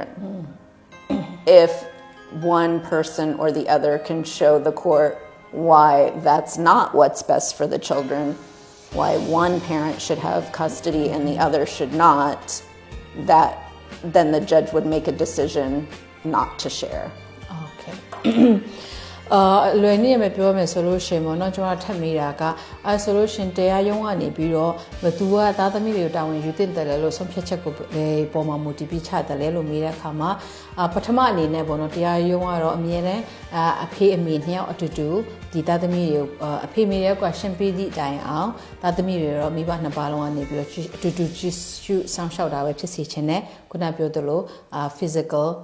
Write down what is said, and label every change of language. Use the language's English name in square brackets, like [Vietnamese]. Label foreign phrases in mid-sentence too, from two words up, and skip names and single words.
[English] If one person or the other can show the court why that's not what's best for the children, why one parent should have custody and the other should not, then the judge would make a decision not to share. [Burmese] Okay. လွယ်နေရမယ်ပြောမယ်ဆိုလို့ရှင်ပေါ့နော်ကျွန်တော်ထပ်မိတာကဆိုလို့ရှင်တရားရုံးကနေပြီးတော့ဘသူကသားသမီးတွေကိုတာဝန်ယူတင်တယ်လို့ဆုံးဖြတ်ချက်ကိုပေါ်မှာမူတည်ပြီးချတယ်လေလို့မေးတဲ့အခါမှာပထမအနေနဲ့ပေါ့နော်တရားရုံးကတော့အမြဲတမ်းအဖေအမေနှစ်ယောက်အတူတူဒီသားသမီးတွေကိုအဖေမေရဲ့ကွာရှင်းပြီးသည့်အတိုင်းအောင်သားသမီးတွေတော့မိဘနှစ်ပါးလုံးကနေပြီးတော့အတူတူကြည့်ရှုစောင့်ရှောက်တာပဲဖြစ်စေချင်တယ်ခုနပြောသလို physical